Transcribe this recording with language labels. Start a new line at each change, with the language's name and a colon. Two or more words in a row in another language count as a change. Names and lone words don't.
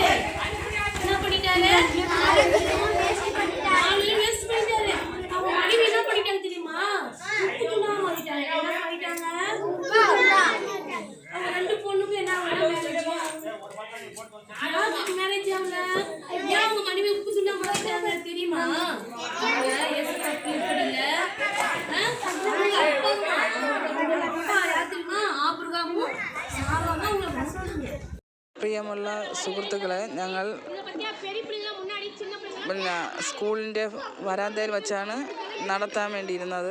Tamil: என்ன பண்ணிட்டாரு? நாளையும் வேஸ்ட் பண்ணிட்டாரு. அவங்க மனைவி என்ன பண்ணிட்டாங்க தெரியுமா? உப்புக்குள்ளா மாறிட்டாங்க. என்ன பண்ணிட்டாங்க? அவங்க ரெண்டு பொண்ணுக்கும் என்ன மேரேஜ் ஆகல. ஏன் அவங்க மனைவி உப்பு துண்டா மாறிட்டாங்க தெரியுமா?
Malayalam: പ്രിയമുള്ള സുഹൃത്തുക്കളെ, ഞങ്ങൾ പിന്നെ സ്കൂളിൻ്റെ വരാന്തയിൽ വെച്ചാണ് നടത്താൻ വേണ്ടിയിരുന്നത്.